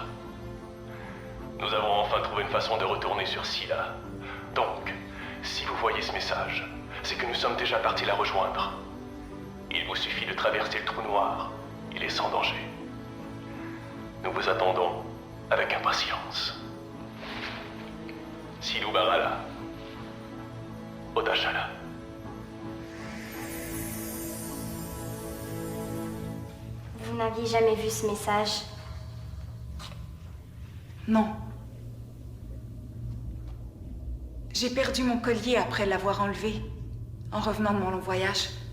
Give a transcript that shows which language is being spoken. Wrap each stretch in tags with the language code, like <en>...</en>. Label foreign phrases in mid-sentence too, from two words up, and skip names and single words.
<fr>Nous avons enfin trouvé une façon de retourner sur Scylla. Donc, si vous voyez ce message, c'est que nous sommes déjà partis la rejoindre. Il vous suffit de traverser le trou noir. Il est sans danger. Nous vous attendons avec impatience. Silou Barala. Odashala. Vous n'aviez jamais vu ce message? Non. J'ai perdu mon collier après l'avoir enlevé, en revenant de mon long voyage.</fr>